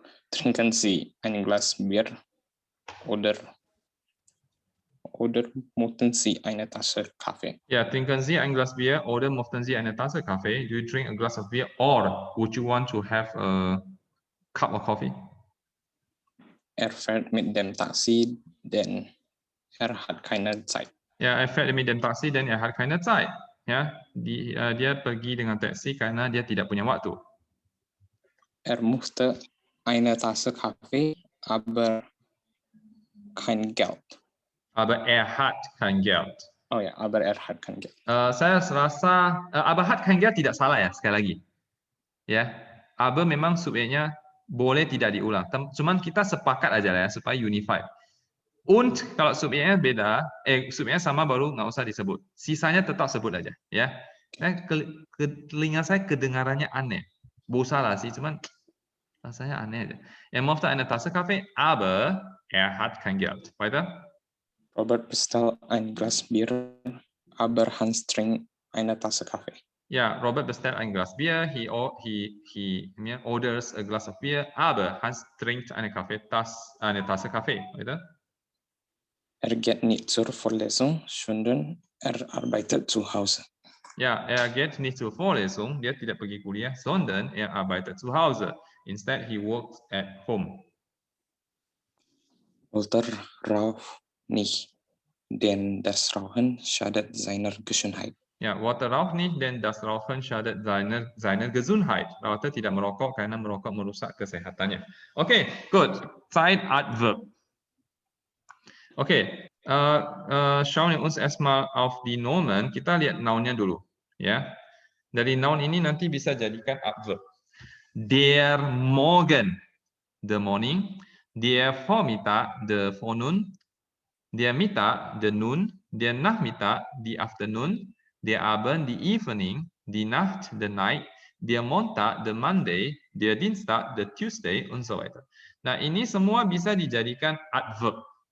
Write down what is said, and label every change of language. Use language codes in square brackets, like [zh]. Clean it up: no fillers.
[de] Trinken Sie ein Glas Bier oder möchten Sie eine Tasse Kaffee? Ja, trinken Sie ein Glas Bier oder möchten Sie eine Tasse Kaffee? [en] Do you drink a glass of beer or would you want to have a cup of coffee? [de] Fährt mit dem Taxi, denn hat keine Zeit. Ja, fährt mit dem Taxi, denn hat keine Zeit. [id] Ya, dia pergi dengan taksi karena dia tidak punya waktu. [de] Möchte eine Tasse Kaffee, aber kein Geld. Aber hat kein Geld. Oh ya, aber hat kein Geld. [id] Saya rasa [de] aber hat kein Geld [id] tidak salah ya, sekali lagi. Ya, aber memang subjeknya boleh tidak diulang. Cuman kita sepakat aja lah ya supaya unified. Und kalau subjeknya beda, subjeknya sama baru nggak usah disebut. Sisanya tetap sebut aja, ya. Telinga saya kedengarannya aneh. Bosalah sih, cuman rasanya aneh aja. [de] Möchte eine Tasse Kaffee, aber hat kein Geld. Weiter. Robert bestellt ein Glas Bier, aber Hans trinkt eine Tasse Kaffee. Ja, Robert bestellt ein Glas Bier. [en] He orders a glass of beer, [de] aber Hans trinkt eine Tasse Kaffee. Weiter. Geht nicht zur Vorlesung, sondern arbeitet zu Hause. Ya, geht nicht zur Vorlesung, [id] dia tidak pergi kuliah, [de] sondern arbeitet zu Hause. [en] Instead, he works at home. [de] Walter raucht nicht, denn das Rauchen schadet seiner Gesundheit. Ya, Walter raucht nicht, denn das Rauchen schadet seiner Gesundheit. [id] Walter tidak merokok karena merokok merusak kesehatannya. [en] Okay, good. Zeitadverb. [de] Okay, schauen wir uns erstmal auf die Nomen. [id] Kita lihat noun-nya dulu, ya. Dari noun ini nanti bisa jadikan adverb. [de] Der Morgen, [en] the morning. [de] Der Vormittag, [en] the forenoon. [de] Der Mittag, [en] the noon. [de] Der Nachmittag, [en] the afternoon. [de] Der Abend, [en] the evening. [de] Die Nacht, [en] the night. [de] Der Montag, [en] the Monday. [de] Der Dienstag, [en] the Tuesday, [de] und so weiter. [id] Nah, ini semua bisa dijadikan adverb.